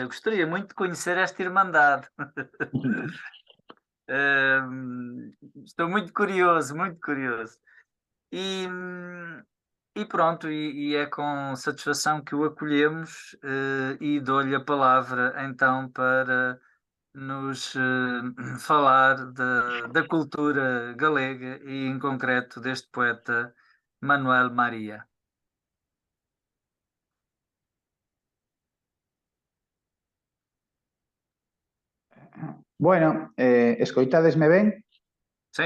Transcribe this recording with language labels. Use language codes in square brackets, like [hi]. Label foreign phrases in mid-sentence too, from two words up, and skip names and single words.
[pt] Gostaria muito de conhecer esta Irmandade. Estou muito curioso, muito curioso. E, e pronto, e é com satisfação que o acolhemos, e dou-lhe a palavra então para nos falar da cultura galega e, em concreto, deste poeta Manuel Maria. [gl] Bueno, escoitádesme ben? [pt] Sim?